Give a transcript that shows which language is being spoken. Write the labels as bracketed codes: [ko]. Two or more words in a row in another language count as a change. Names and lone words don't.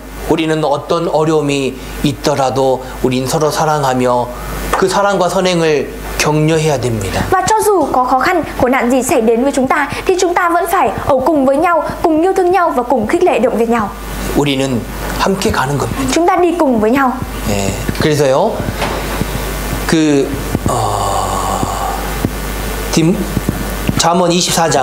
[ko] 우리는 어떤 어려움이 있더라도 우린 서로 사랑하며 그 사랑과 선행을 격려해야 됩니다. [vi] và cho dù có khó khăn, khổ nạn gì xảy đến với chúng ta thì chúng ta vẫn phải ở cùng với nhau, cùng yêu thương nhau và cùng khích lệ động viên nhau. [ko] 우리는 함께 가는 겁니다. [vi] Chúng ta đi cùng với nhau. [ko] 예, 그래서요, 잠언 24장